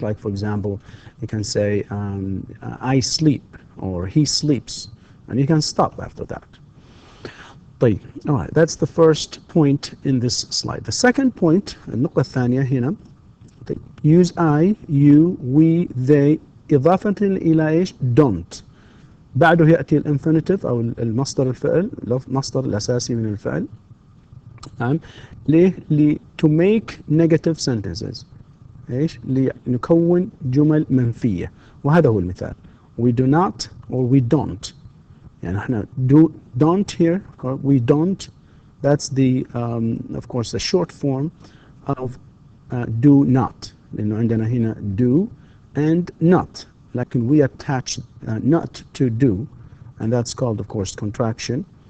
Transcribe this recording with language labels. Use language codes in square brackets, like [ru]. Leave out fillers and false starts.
[en] Like, for example, you can say I sleep or he sleeps, and you can stop after that. طيب, all right, that's the first point in this slide. The second point, [ar] النقطة الثانية هنا, [en] use I, you, we, they [ar] إضافة إلى إيش؟ [en] don't. [ar] بعده يأتي الانفينيتيف أو المصدر الفعل، المصدر الأساسي من الفعل. نعم، ليه؟ [en] to make negative sentences. [ar] إيش؟ لنكون جمل منفية، وهذا هو المثال. [en] We do not or we don't. [ar] يعني احنا [en] don't here, we don't. That's the of course the short form of do not. [ar] لأنه عندنا هنا [en] do and not. لكن we attach not to do, and that's called, of course, contraction.